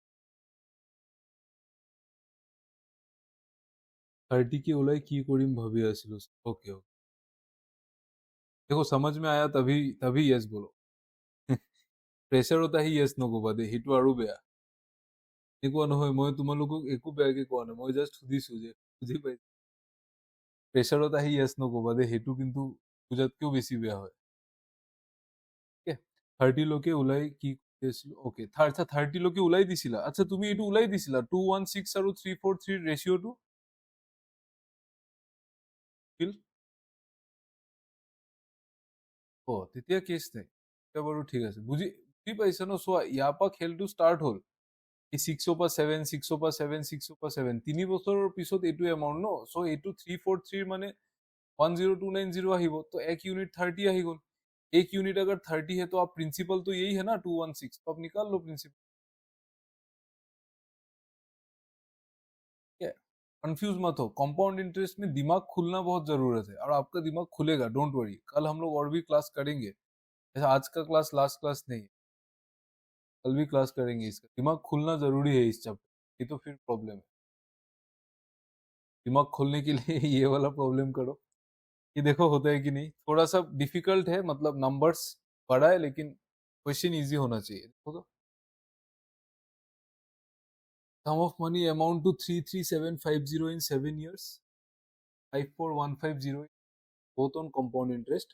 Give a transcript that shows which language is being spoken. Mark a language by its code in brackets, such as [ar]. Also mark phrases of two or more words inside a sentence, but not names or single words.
[as] 30 की ওলাই কি করিম ভাবি আসিল। [hi] ओके ओके, देखो समझ में आया तभी तभी यस बोलो। [as] প্ৰেছাৰ [hi] होता ही [as] यस নকবা দে, সেইটো আৰু বেয়া। এনেকুৱা নহয়, মই তোমালোকক একো বেয়াকে কোৱা নাই, মই জাষ্ট সুধিছো যে বুজি পাই। প্ৰেছাৰত আহি য়েছ নকবা দে, সেইটো কিন্তু বুজাতকেও বেছি বেয়া হয়। ঠিক আছে, 30 লৈকে ওলাই কি কৰিছিল, অকে আচ্ছা 30 লৈকে ওলাই দিছিলা, আচ্ছা তুমি এইটো ওলাই দিছিলা 216 আৰু 343 ৰেচিঅ'টো ফিল। অ তেতিয়া কেছ নাই, তেতিয়া বাৰু ঠিক আছে, বুজি বুজি পাইছা ন? চোৱা, ইয়াৰ পৰা খেলটো ষ্টাৰ্ট হ'ল, এই 6ৰ পৰা 7, 6ৰ পৰা 7, 6ৰ পৰা 7, 3 বছৰৰ পিছত এইটো এমাউণ্ট ন, চ' এইটো 343 মানে 10290 আহিব, [hi] तो एक यूनिट 30 आ ही गल। एक यूनिट अगर 30 है तो आप प्रिंसिपल तो यही है ना 216, तो आप निकाल लो प्रिंसिपल। क्या, कंफ्यूज मत हो, [en] compound interest [hi] में दिमाग खुलना बहुत जरूरत है, और आपका दिमाग खुलेगा, [en] don't worry. [hi] कल हम लोग और भी क्लास करेंगे, ऐसा आज का क्लास [en] last class [hi] नहीं है, कल भी क्लास करेंगे। इसका दिमाग खुलना जरूरी है इस चैप्टर, ये तो फिर प्रॉब्लम है। दिमाग खोलने के लिए ये वाला प्रॉब्लम करो। ये देखो होता है कि नहीं, थोड़ा सा डिफिकल्ट है, मतलब नंबर्स बड़ा है लेकिन [en] question easy [hi] होना चाहिए। देखो तो [en] sum of money amount to 33750 in 7 years, 54150 both on compound interest.